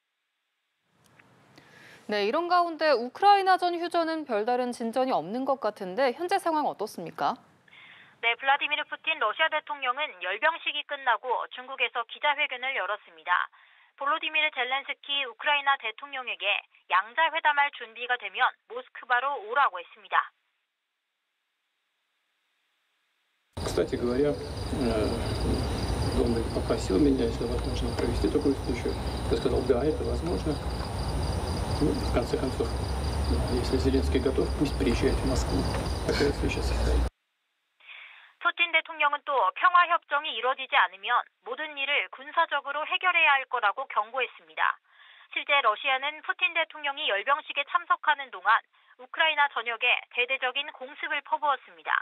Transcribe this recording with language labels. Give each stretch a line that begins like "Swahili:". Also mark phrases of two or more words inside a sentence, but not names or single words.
Korean: 네, 이런 가운데 우크라이나전 휴전은 별다른 진전이 없는 것 같은데 현재 상황 어떻습니까? 네, 블라디미르 푸틴 러시아 대통령은 열병식이 끝나고 중국에서 기자회견을 열었습니다. 볼로디미르 젤렌스키 우크라이나 대통령에게 양자회담할 준비가 되면 모스크바로 오라고 했습니다.
Russian: Кстати говоря, Дональд попросил меня, если возможно, провести такую встречу. Я сказал, да, это возможно. Ну, в конце концов, если Зеленский готов, пусть приезжает в Москву. Такая встреча состоится.
Korean: 푸틴 대통령은 또 평화협정이 이뤄지지 않으면 모든 일을 군사적으로 해결해야 할 거라고 경고했습니다. 실제 러시아는 푸틴 대통령이 열병식에 참석하는 동안 우크라이나 전역에 대대적인 공습을 퍼부었습니다.